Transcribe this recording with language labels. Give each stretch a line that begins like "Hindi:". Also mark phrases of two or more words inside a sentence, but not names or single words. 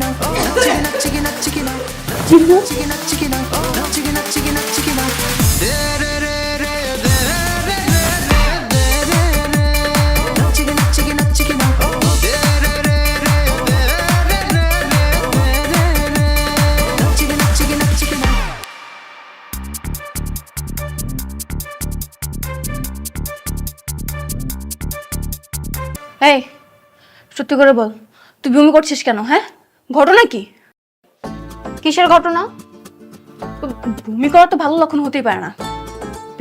Bangla: నచ్చిగి నచ్చిగి నచ్చిగిన నచ్చిగి నచ్చిగిన నచ్చిగి నచ్చిగి నచ్చిగిన రే రే రే రే రే రే రే రే రే నచ్చిగి నచ్చిగి నచ్చిగిన రే రే రే రే రే రే రే నచ్చిగి నచ్చిగి నచ్చిగిన এই সত্যি করে বল, তুই বমি করছিস কেন? হ্যাঁ, ঘটনা কি? কিসের ঘটনা? বমি করা তো ভালো লক্ষণ হতেই পারে না।